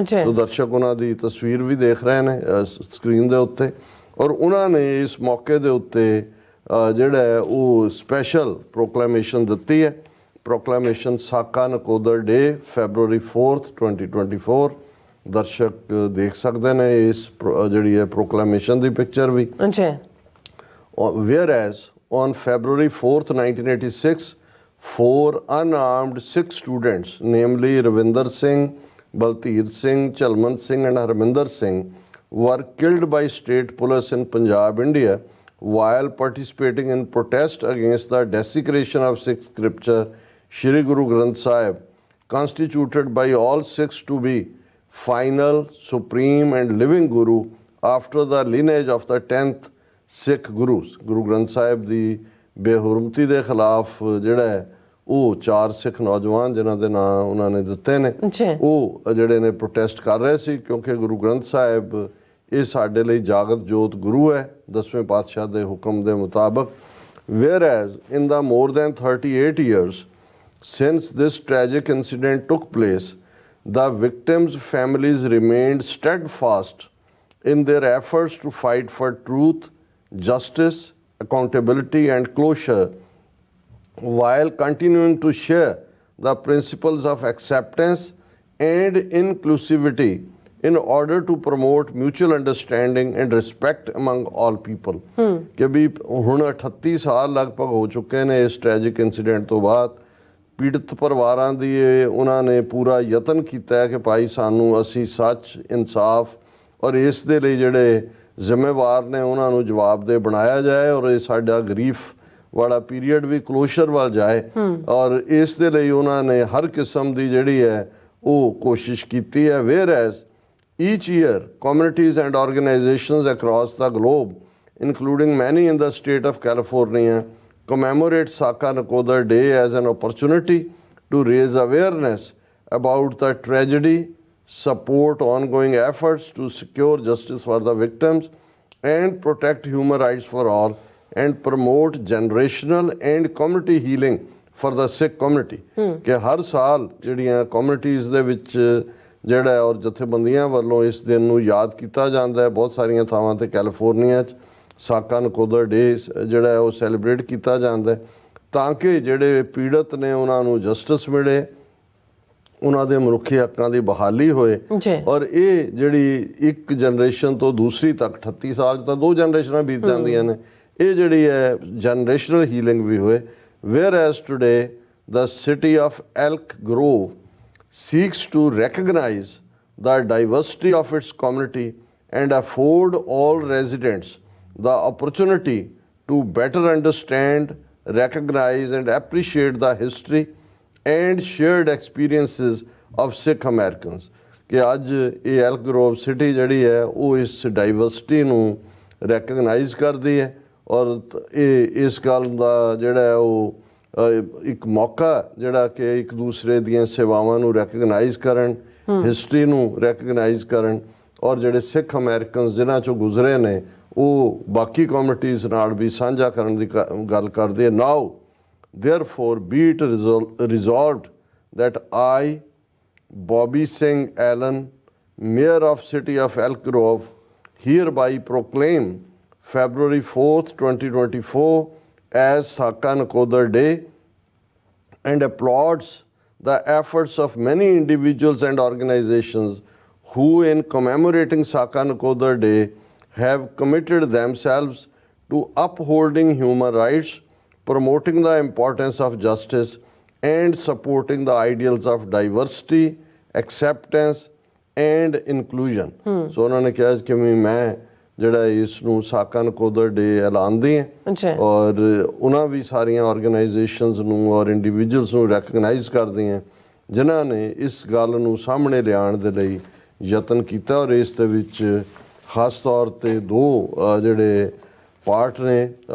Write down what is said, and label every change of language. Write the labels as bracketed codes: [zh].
[pa] ਸੋ ਦਰਸ਼ਕ ਉਹਨਾਂ ਦੀ ਤਸਵੀਰ ਵੀ ਦੇਖ ਰਹੇ ਨੇ ਸਕਰੀਨ ਦੇ ਉੱਤੇ, ਔਰ ਉਹਨਾਂ ਨੇ ਇਸ ਮੌਕੇ ਦੇ ਉੱਤੇ ਜਿਹੜਾ ਹੈ ਉਹ ਸਪੈਸ਼ਲ ਪ੍ਰੋਕਲੇਮੇਸ਼ਨ ਦਿੱਤੀ ਹੈ। ਪ੍ਰੋਕਲੇਮੇਸ਼ਨ ਸਾਕਾ ਨਕੋਦਰ ਡੇ, [en] February 4th 2024। [pa] ਦਰਸ਼ਕ ਦੇਖ ਸਕਦੇ ਨੇ ਇਸ ਜਿਹੜੀ ਹੈ ਪ੍ਰੋਕਲੇਮੇਸ਼ਨ ਦੀ picture we. [en] Whereas on February 4th 1986 4 unarmed Sikh students, namely Ravinder Singh, Balteer Singh, Chalman Singh and Harminder Singh, were killed by state police in Punjab, India, while participating in protest against the desecration of Sikh scripture, Shri Guru Granth Sahib, constituted by all Sikhs to be final, supreme and living Guru after the lineage of the 10th Sikh Gurus. [pa] Guru Granth Sahib ਦੀ ਬੇਹੁਰਮਤੀ ਦੇ ਖਿਲਾਫ ਜਿਹੜਾ ਹੈ ਉਹ 4 ਸਿੱਖ ਨੌਜਵਾਨ ਜਿਨ੍ਹਾਂ ਦੇ ਨਾਂ ਉਹਨਾਂ ਨੇ ਦਿੱਤੇ ਨੇ, ਉਹ ਜਿਹੜੇ ਨੇ ਪ੍ਰੋਟੈਸਟ ਕਰ ਰਹੇ ਸੀ, ਕਿਉਂਕਿ ਗੁਰੂ ਗ੍ਰੰਥ ਸਾਹਿਬ ਇਹ ਸਾਡੇ ਲਈ ਜਾਗਤ ਜੋਤ ਗੁਰੂ ਹੈ 10ਵੇਂ ਪਾਤਸ਼ਾਹ ਦੇ ਹੁਕਮ ਦੇ ਮੁਤਾਬਕ। [en] whereas in the more than 38 years since this tragic incident took place, the victims' families remained steadfast in their efforts to fight for truth, justice, accountability and closure, while continuing to share the principles of acceptance and inclusivity in order to promote mutual understanding and respect among all people। [pa] ਕਿ ਵੀ ਹੁਣ 38 ਸਾਲ ਲਗਭਗ ਹੋ ਚੁੱਕੇ ਨੇ ਇਸ tragic incident ਤੋਂ ਬਾਅਦ। ਪੀੜਤ ਪਰਿਵਾਰਾਂ ਦੀ ਉਹਨਾਂ ਨੇ ਪੂਰਾ ਯਤਨ ਕੀਤਾ ਹੈ ਕਿ ਭਾਈ ਸਾਨੂੰ ਅਸੀਂ ਸੱਚ, ਇਨਸਾਫ ਔਰ ਇਸ ਦੇ ਲਈ ਜਿਹੜੇ ਜ਼ਿੰਮੇਵਾਰ ਨੇ ਉਹਨਾਂ ਨੂੰ ਜਵਾਬਦੇਹ ਬਣਾਇਆ ਜਾਏ ਔਰ ਇਹ ਸਾਡਾ ਗਰੀਫ ਵਾਲਾ ਪੀਰੀਅਡ ਵੀ ਕਲੋਜ਼ਰ ਵੱਲ ਜਾਏ। ਔਰ ਇਸ ਦੇ ਲਈ ਉਹਨਾਂ ਨੇ ਹਰ ਕਿਸਮ ਦੀ ਜਿਹੜੀ ਹੈ ਉਹ ਕੋਸ਼ਿਸ਼ ਕੀਤੀ ਹੈ। [en] whereas each year, communities and organizations across the globe, including many in the state of California, commemorate Saka Nakodar Day as an opportunity to raise awareness about the tragedy, support ongoing efforts to secure justice for the victims, and protect human rights for all, and promote generational and community healing for the Sikh community। [pa] ਕਿ ਹਰ ਸਾਲ ਜਿਹੜੀਆਂ communities ਦੇ ਵਿੱਚ ਜਿਹੜਾ ਔਰ ਜਥੇਬੰਦੀਆਂ ਵੱਲੋਂ ਇਸ ਦਿਨ ਨੂੰ ਯਾਦ ਕੀਤਾ ਜਾਂਦਾ ਹੈ। ਬਹੁਤ ਸਾਰੀਆਂ ਥਾਵਾਂ 'ਤੇ ਕੈਲੀਫੋਰਨੀਆ 'ਚ ਸਾਕਾ ਨਕੋਦਰ ਡੇ ਜਿਹੜਾ ਹੈ ਉਹ ਸੈਲੀਬ੍ਰੇਟ ਕੀਤਾ ਜਾਂਦਾ ਹੈ ਤਾਂ ਕਿ ਜਿਹੜੇ ਪੀੜਤ ਨੇ ਉਹਨਾਂ ਨੂੰ ਜਸਟਿਸ ਮਿਲੇ, ਉਹਨਾਂ ਦੇ ਮਨੁੱਖੀ ਹੱਕਾਂ ਦੀ ਬਹਾਲੀ ਹੋਏ। ਔਰ ਇਹ ਜਿਹੜੀ ਇੱਕ ਜਨਰੇਸ਼ਨ ਤੋਂ ਦੂਸਰੀ ਤੱਕ 38 ਸਾਲ 'ਚ ਤਾਂ 2 ਜਨਰੇਸ਼ਨਾਂ ਬੀਤ ਜਾਂਦੀਆਂ ਨੇ, ਇਹ ਜਿਹੜੀ ਹੈ ਜਨਰੇਸ਼ਨਲ ਹੀਲਿੰਗ ਵੀ ਹੋਏ। [en] whereas today the city of elkgrove seeks to recognize the diversity of its community and afford all residents the opportunity to better understand, recognize and appreciate the history and shared experiences of Sikh Americans। [pa] ਕਿ ਅੱਜ ਇਹ elkgrove city ਜਿਹੜੀ ਹੈ ਉਹ ਇਸ diversity ਨੂੰ recognise ਕਰਦੀ ਹੈ ਔਰ ਇਹ ਇਸ ਗੱਲ ਦਾ ਜਿਹੜਾ ਉਹ ਇੱਕ ਮੌਕਾ ਜਿਹੜਾ ਕਿ ਇੱਕ ਦੂਸਰੇ ਦੀਆਂ ਸੇਵਾਵਾਂ ਨੂੰ ਰੈਕਗਨਾਈਜ਼ ਕਰਨ, ਹਿਸਟਰੀ ਨੂੰ ਰੈਕਗਨਾਈਜ਼ ਕਰਨ ਔਰ ਜਿਹੜੇ ਸਿੱਖ ਅਮਰੀਕਨਸ ਜਿਨ੍ਹਾਂ ਚੋਂ ਗੁਜ਼ਰੇ ਨੇ ਉਹ ਬਾਕੀ ਕਮਿਊਨਿਟੀਜ਼ ਨਾਲ ਵੀ ਸਾਂਝਾ ਕਰਨ ਦੀ ਗੱਲ ਕਰਦੇ ਆ। [en] Now therefore be it resolved that I, Bobby Singh Allen, Mayor of City of Elkgrove, hereby proclaim February 4th, 2024 as Saka Nakodar Day and applauds the efforts of many individuals and organizations who in commemorating Saka Nakodar Day have committed themselves to upholding human rights, promoting the importance of justice and supporting the ideals of diversity, acceptance and inclusion। [pa] So ਉਹਨਾਂ ਨੇ ਕਿਹਾ ਕਿ ਮੈਂ ਜਿਹੜਾ ਇਸ ਨੂੰ ਸਾਕਾ ਨਕੋਦਰ ਡੇ ਐਲਾਨਦੇ ਹੈ ਔਰ ਉਹਨਾਂ ਵੀ ਸਾਰੀਆਂ ਆਰਗੇਨਾਈਜੇਸ਼ਨਸ ਨੂੰ ਔਰ ਇੰਡੀਵਿਜੂਅਲਸ ਨੂੰ ਰੈਕਗਨਾਈਜ਼ ਕਰਦੇ ਹੈ ਜਿਨ੍ਹਾਂ ਨੇ ਇਸ ਗੱਲ ਨੂੰ ਸਾਹਮਣੇ ਲਿਆਉਣ ਦੇ ਲਈ ਯਤਨ ਕੀਤਾ ਔਰ ਇਸ ਦੇ ਵਿੱਚ ਖਾਸ ਤੌਰ 'ਤੇ 2 ਜਿਹੜੇ ਪਾਰਟ ਨੇ।